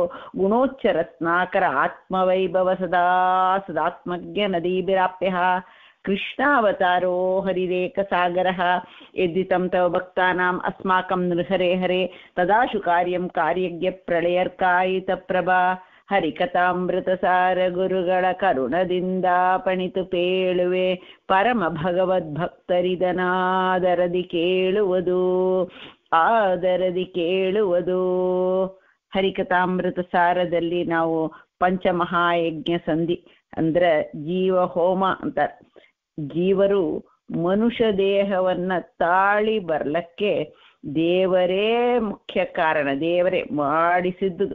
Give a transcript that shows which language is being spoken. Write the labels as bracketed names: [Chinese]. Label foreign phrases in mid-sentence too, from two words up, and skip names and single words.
[Sanskrit] ಗುಣೋಚ್ಚ ರತ್ನಾಕರ ಆತ್ಮವೈಭವ ಸದಾ ಸದಾತ್ಮಜ್ಞ ನದೀಭಿರಾಪ್ಯ ಕೃಷ್ಣಾವತಾರೋ ಹರಿರೇಕ ಸಾಗರಃ ಯದ್ದಿತಂ ತವ ಭಕ್ತಾನಾಂ ಅಸ್ಮಾಕಂ ನೃಹರೆ ಹರೆ ತದಾಶು ಕಾರ್ಯಂ ಕಾರ್ಯಜ್ಞ ಪ್ರಳಯರ್ಕಾಯಿತ ಪ್ರಭಾ [Kannada] ಹರಿಕಥಾಮೃತಸಾರ ಗುರುಗಳ ಕರುಣದಿಂದ ಪಣಿತು ಪೇಳುವೆ ಪರಮ ಭಗವದ್ಭಕ್ತರಿದನಾದರದಿ ಕೇಳುವುದು ಆದರದಿ ಕೇಳುವುದು. ಹರಿಕಥಾಮೃತ ಸಾರದಲ್ಲಿ ನಾವು ಪಂಚಮಹಾಯಜ್ಞ ಸಂಧಿ ಅಂದ್ರೆ ಜೀವ ಹೋಮ ಅಂತ, ಜೀವರು ಮನುಷ್ಯ ದೇಹವನ್ನ ತಾಳಿ ಬರ್ಲಕ್ಕೆ ದೇವರೇ ಮುಖ್ಯ ಕಾರಣ, ದೇವರೇ ಮಾಡಿಸಿದ್ದುದು.